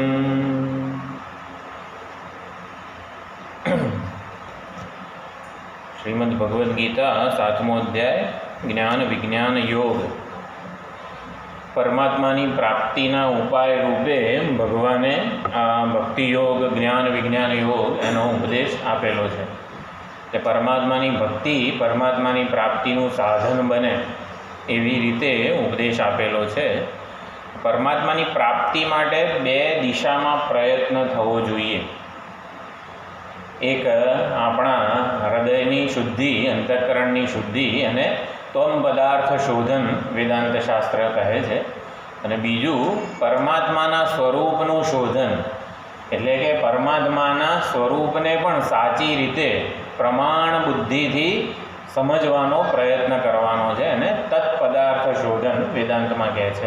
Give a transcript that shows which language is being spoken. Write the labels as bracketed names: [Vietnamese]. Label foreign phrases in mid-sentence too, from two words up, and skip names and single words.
[Gujarati] શ્રીમદ્ભગવદ્ગીતા 7મો અધ્યાય જ્ઞાન વિજ્ઞાન યોગ। પરમાત્માની પ્રાપ્તિના ઉપાય રૂપે ભગવાને આ ભક્તિ યોગ જ્ઞાન વિજ્ઞાન યોગ એનો ઉપદેશ આપેલો છે કે પરમાત્માની ભક્તિ પરમાત્માની પ્રાપ્તિનું સાધન બને એવી રીતે ઉપદેશ આપેલો છે। પરમાત્માની પ્રાપ્તિ માટે બે દિશામાં પ્રયત્ન થવો જોઈએ। એક આપણા હૃદયની શુદ્ધિ અંતઃકરણની શુદ્ધિ અને ત્વમ પદાર્થ શોધન વેદાંત શાસ્ત્ર કહે છે, અને બીજું પરમાત્માના સ્વરૂપનું શોધન, એટલે કે પરમાત્માના સ્વરૂપને પણ સાચી રીતે પ્રમાણ બુદ્ધિથી સમજવાનો પ્રયત્ન કરવાનો છે, અને તત્પદાર્થ શોધન વેદાંતમાં કહે છે।